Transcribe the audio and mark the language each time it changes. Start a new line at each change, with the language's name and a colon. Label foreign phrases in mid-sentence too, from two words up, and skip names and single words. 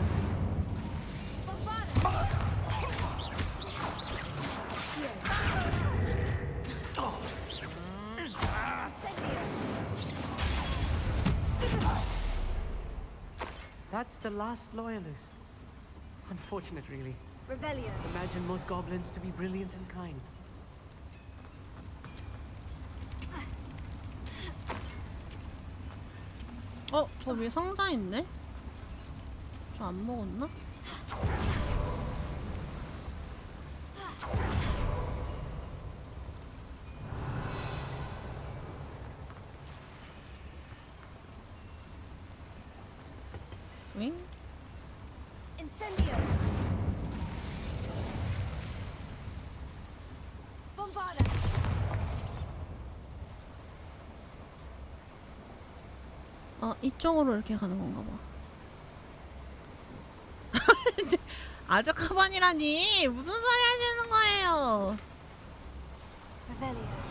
English: That's the last loyalist. Unfortunate, really. Revelio. Imagine most goblins to be brilliant and kind.
Korean: 저 위에 상자 있네? 저 안 먹었나? 윙?
English: Incendio. Bombarda.
Korean: 이쪽으로 이렇게 가는 건가 봐. 아주 카반이라니 무슨 소리 하시는 거예요?
English: Revelio.